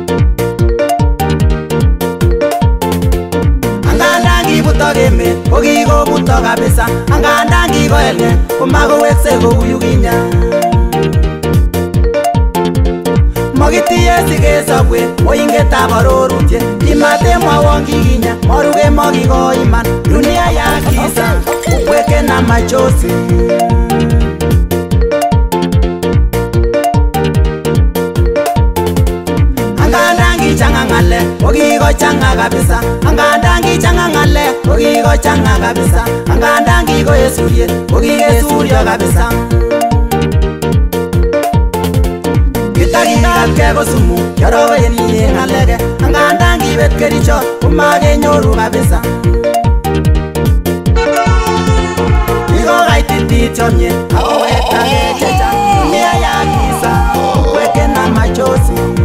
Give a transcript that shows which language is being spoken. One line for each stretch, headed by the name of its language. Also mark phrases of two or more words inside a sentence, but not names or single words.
Kalenjin: angandan kibutok emet kokiko kikobuto kabisa angandan kikoelge komakowekse kou yukinye Mogitiye sikesopwe oingetab arorutiet imatemwawon kikinye moruge mokikoiman
Swahili: dunia ya kisa ukweke na machozi
Kalenjin: angandan kichanga ng'alek kokikochanga kabisa angandan kichanga ng'alek kokikochanga kabisa angandan kikoesuriet kokikesuryo kabisa Kitakikatke kosumu kiorokoyeni ng'aleke angandan kibet kerichot komakenyoru kabisa Kikokaitit chomyet akowektage chechang
Swahili: dunia ya kisa ukweke na machozi